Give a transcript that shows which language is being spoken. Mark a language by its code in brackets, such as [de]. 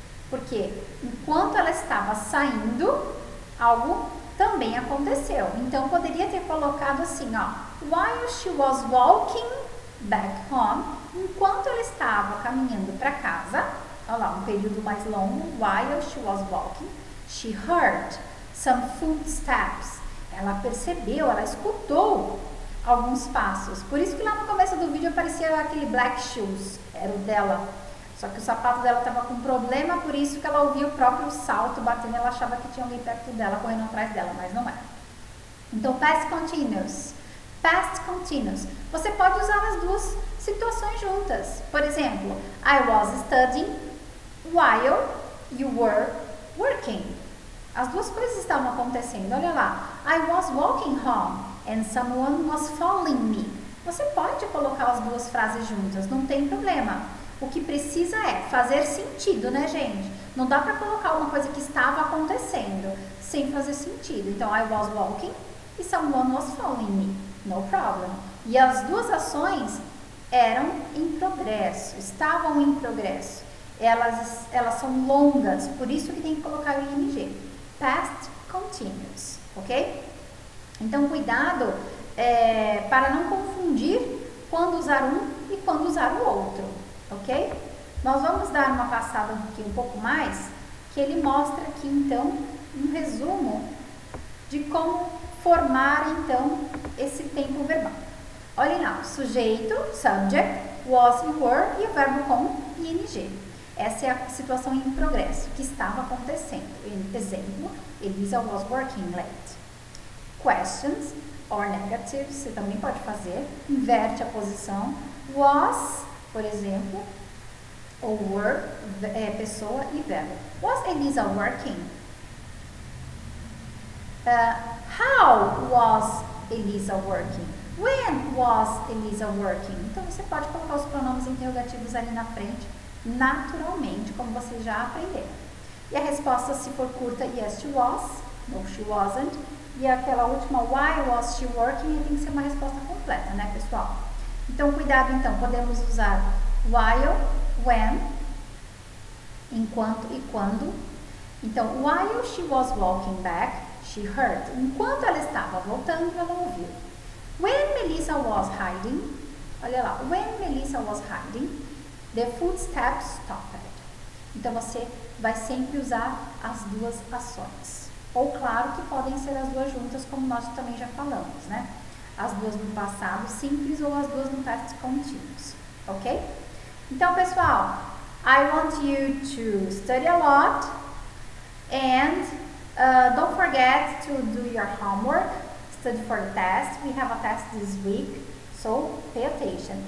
[pt] Porque enquanto ela estava saindo, algo também aconteceu. Então, poderia ter colocado assim, ó. [en] While she was walking back home, [pt] enquanto ela estava caminhando para casa, olha lá, um período mais longo. [en] While she was walking, she heard some footsteps. [pt] Ela percebeu, ela escutou alguns passos. Por isso que lá no começo do vídeo aparecia aquele [en] black shoes, [pt] era o dela. Só que o sapato dela estava com problema, por isso que ela ouvia o próprio salto batendo, ela achava que tinha alguém perto dela, correndo atrás dela, mas não era. Então, past continuous. Past continuous. Você pode usar as duas situações juntas. Por exemplo, [en] I was studying while you were working. [pt] As duas coisas estavam acontecendo. Olha lá. [en] I was walking home and someone was following me. [pt] Você pode colocar as duas frases juntas, não tem problema. O que precisa é fazer sentido, né, gente? Não dá para colocar uma coisa que estava acontecendo sem fazer sentido. [en] Então, I was walking e someone was following me. No problem. [pt] E as duas ações eram em progresso, estavam em progresso. Elas são longas, por isso que tem que colocar o ing. Past continuous, ok? Então, cuidado para não confundir quando usar um e quando usar o outro, ok? Nós vamos dar uma passada aqui um pouco mais, que ele mostra aqui, então, um resumo de como formar, então, esse tempo verbal. Olhem lá, sujeito, subject, was e were e o verbo com ing. Essa é a situação em progresso, que estava acontecendo. [en] Exemplo, Elisa was working late. [pt] Questions or negatives, você também pode fazer, inverte a posição. Was, por exemplo, ou were, pessoa e verbo. [en] Was Elisa working? How was Elisa working? When was Elisa working? [pt] Então você pode colocar os pronomes interrogativos ali na frente, naturalmente, como você já aprendeu. E a resposta, se for curta, [en] yes, she was, no, she wasn't. [pt] E aquela última, [en] why was she working, [pt] tem que ser uma resposta completa, né, pessoal? Então, cuidado, então, podemos usar while, when, enquanto e quando. [en] Então, while she was walking back, she heard. [pt] Enquanto ela estava voltando, ela ouviu. [en] When Melissa was hiding, [pt] olha lá, [en] when Melissa was hiding, the footsteps stopped. [pt] Então, você vai sempre usar as duas ações. Ou, claro, que podem ser as duas juntas, como nós também já falamos, né? As duas no passado simples ou as duas no past continuous, ok? Então, pessoal, [en] I want you to study a lot and don't forget to do your homework, study for the test. We have a test this week, so pay attention.